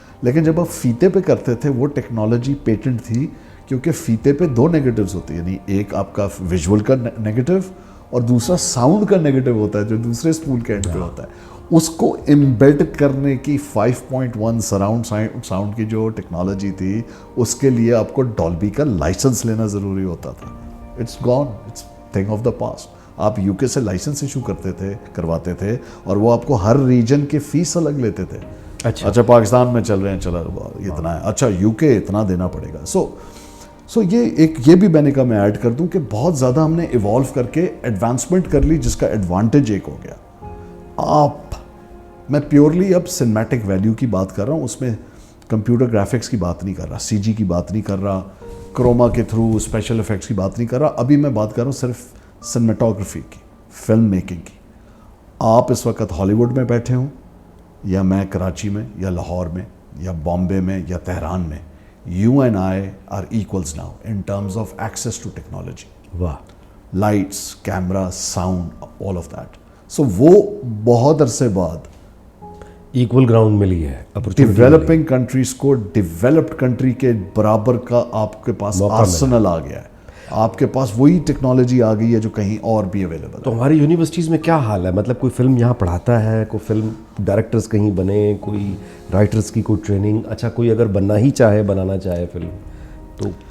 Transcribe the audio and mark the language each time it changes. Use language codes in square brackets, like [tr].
[ur] لیکن جب آپ فیتے پہ کرتے تھے وہ ٹیکنالوجی پیٹنٹ تھی, کیونکہ فیتے پہ 2 نیگیٹیوز ہوتے ہیں, یعنی ایک آپ کا ویژول کا نیگیٹیو اور دوسرا ساؤنڈ کا نیگیٹیو ہوتا ہے جو دوسرے اسپول کے اینڈ پہ ہوتا ہے. اس کو امبیڈ کرنے کی 5.1 سراؤنڈ ساؤنڈ کی جو ٹیکنالوجی تھی, اس کے لیے آپ کو ڈالبی کا لائسنس لینا ضروری ہوتا تھا. [en] It's gone, it's thing of the past. [ur] آپ UK سے لائسنس ایشو کرواتے تھے, اور وہ آپ کو ہر ریجن کے فیس الگ لیتے تھے. اچھا پاکستان میں چل رہے ہیں, چلا اتنا ہے, اچھا UK اتنا دینا پڑے گا. سو یہ بھی میں نے کہا میں ایڈ کر دوں کہ بہت زیادہ ہم نے ایوالو کر کے ایڈوانسمنٹ کر لی, جس کا ایڈوانٹیج ایک ہو گیا. میں پیورلی اب سنیمیٹک ویلیو کی بات کر رہا ہوں, اس میں کمپیوٹر گرافکس کی بات نہیں کر رہا, CG کی بات نہیں کر رہا, کروما کے تھرو اسپیشل افیکٹس کی بات نہیں کر رہا. ابھی میں بات کر رہا ہوں صرف سنیمیٹوگرافی کی, فلم میکنگ کی. آپ اس وقت ہالی ووڈ میں بیٹھے ہوں, یا میں کراچی میں, یا لاہور میں, یا بامبے میں, یا تہران میں, [en] you and I are equals now in terms of access to technology. [ur] واہ, [en] lights, camera, sound, all of that. So [ur] وہ بہت عرصے بعد ایکول گراؤنڈ ملی ہے. ڈیولپنگ کنٹریز کو ڈیولپڈ کنٹری کے برابر کا آپ کے پاس آرسنل آ گیا ہے, آپ کے پاس وہی ٹیکنالوجی آ گئی ہے جو کہیں اور بھی اویلیبل ہے. تو ہماری یونیورسٹیز میں کیا حال ہے؟ مطلب کوئی فلم یہاں پڑھاتا ہے, کوئی فلم ڈائریکٹرز کہیں بنے, کوئی رائٹرز کی کوئی ٹریننگ؟ اچھا کوئی اگر بننا ہی چاہے, بنانا چاہے فلم, تو